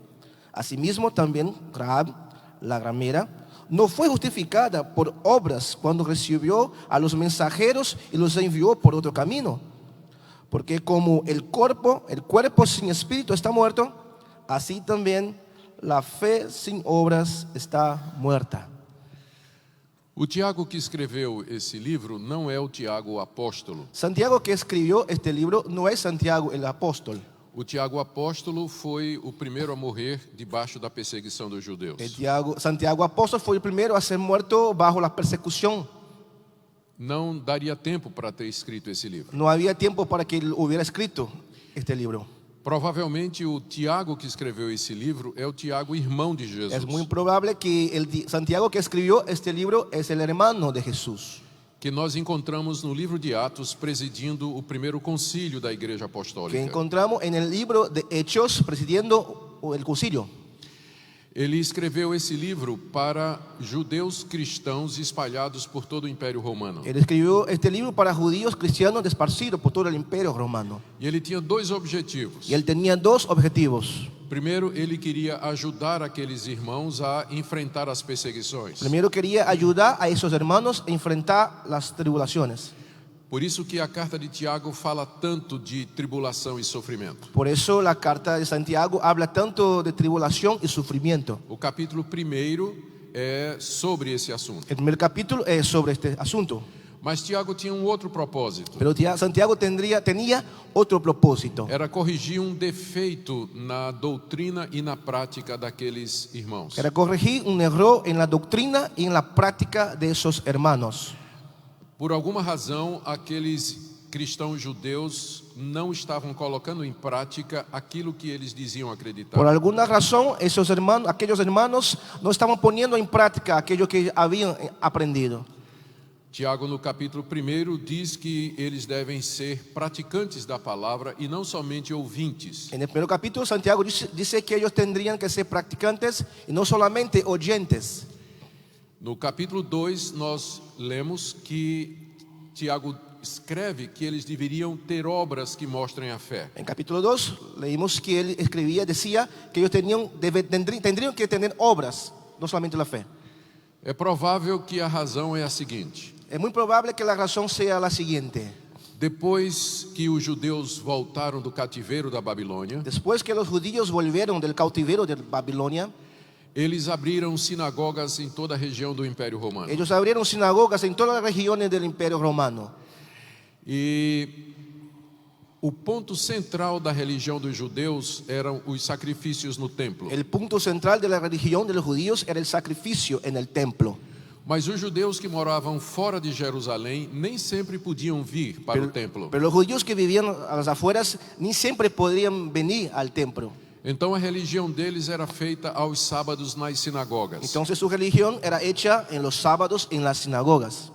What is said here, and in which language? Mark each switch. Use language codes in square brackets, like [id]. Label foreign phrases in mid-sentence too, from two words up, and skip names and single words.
[es] Asimismo también Rahab, la ramera, no fue justificada por obras cuando recibió a los mensajeros y los envió por otro camino. Porque como el cuerpo sin espíritu está muerto, así también la fe sin obras está muerta. [pt] O Tiago que escreveu esse livro não é o Tiago apóstolo. [es] Santiago que escribió este libro no es Santiago el apóstol. [pt] O Tiago apóstolo foi o primeiro a morrer debaixo da perseguição dos judeus. [es] Santiago apóstol fue el primero a ser muerto bajo la persecución. [pt] Não daria tempo para ter escrito esse livro. [es] No había tiempo para que él hubiera escrito este libro. [pt] Provavelmente o Tiago que escreveu esse livro é o Tiago, irmão de Jesus. [es] Es muy probable que el Santiago que escribió este libro es el hermano de Jesús. [pt] Que nós encontramos no livro de Atos presidindo o primeiro concílio da Igreja Apostólica. [es] Que encontramos en el libro de Hechos presidiendo el concilio. [pt] Ele escreveu esse livro para judeus cristãos espalhados por todo o Império Romano. [es] Él escribió este libro para judíos cristianos esparcidos por todo el imperio romano. [pt] E ele tinha dois objetivos. [es] Y él tenía dos objetivos. [pt] Primeiro, ele queria ajudar aqueles irmãos a enfrentar as perseguições. [es] Primero quería ayudar a esos hermanos a enfrentar las tribulaciones. [pt] Por isso que a carta de Tiago fala tanto de tribulação e sofrimento. [es] Por eso la carta de Santiago habla tanto de tribulación y sufrimiento. [pt] O capítulo 1 é sobre esse assunto. [es] El primer capítulo es sobre este asunto. [pt] Mas Tiago tinha um outro propósito. [es] Pero Santiago tenía otro propósito. [pt] Era corrigir um defeito na doutrina e na prática daqueles irmãos. [es] Era corregir un error en la doctrina y en la práctica de esos hermanos. [pt] Por alguma razão, aqueles cristãos judeus não estavam colocando em prática aquilo que eles diziam acreditar. [es] Por alguna razón, aquellos hermanos no estaban poniendo en práctica aquello que habían aprendido. [pt] Tiago, no capítulo 1, diz que eles devem ser praticantes da palavra e não somente ouvintes. [es] En el primer capítulo, Santiago dice que ellos tendrían que ser practicantes y no solamente oyentes. [pt] No capítulo 2, nós lemos que Tiago escreve que eles deveriam ter obras que mostrem a fé. [es] En capítulo 2 leímos que él decía que ellos tendrían que tener obras, no solamente la fe. [pt] É provável que a razão é a seguinte: [es] Es muy probable que la razón sea la siguiente. [pt] depois que os judeus voltaram do cativeiro da Babilônia, [es] Después que los judíos volvieron del cautiverio de Babilonia, [pt] eles abriram sinagogas em toda a região do Império Romano. [es] ellos abrieron sinagogas en todas las regiones del Imperio Romano. [pt] E o ponto central da religião dos judeus eram os sacrifícios no templo. [es] El punto central de la religión de los judíos era el sacrificio en el templo. [pt] Mas os judeus que moravam fora de Jerusalém nem sempre podiam vir para o templo. [es] Pero los judíos que vivían a las afueras ni siempre podrían venir al templo. [pt] Então a religião deles era feita aos sábados nas sinagogas. [es] Entonces su religión era hecha en los sábados en las sinagogas,